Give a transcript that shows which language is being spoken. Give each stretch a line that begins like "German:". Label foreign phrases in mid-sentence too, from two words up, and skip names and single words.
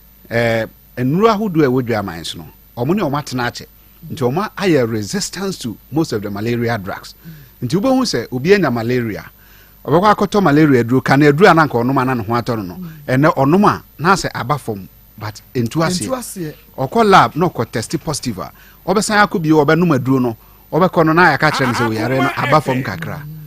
Akan: eh, nnuro ahodoɔ a ɛwɔ dwaman so no, ɔmo ne ɔmo atena akyɛ. Nti ɔmo ayɛ
English: resistance to most of the malaria drugs.
Akan: Nti wobɛhu sɛ obi anya malaria, ɔbɛkɔ akɔtɔ malaria aduro, ka na aduro a na anka ɔnom a na ne ho atɔ no no. Ɛnɛ ɔnom a na asɛ aba fam, but ɛntu aseɛ. Ɛntu aseɛ. Ɔkɔ lab na ɔkɔ test positive a, ɔbɛsan akɔ bio, ɔbɛnom aduro no, ɔbɛkɔ no na yɛaka kyerɛ no sɛ oyare no aba fam kakra.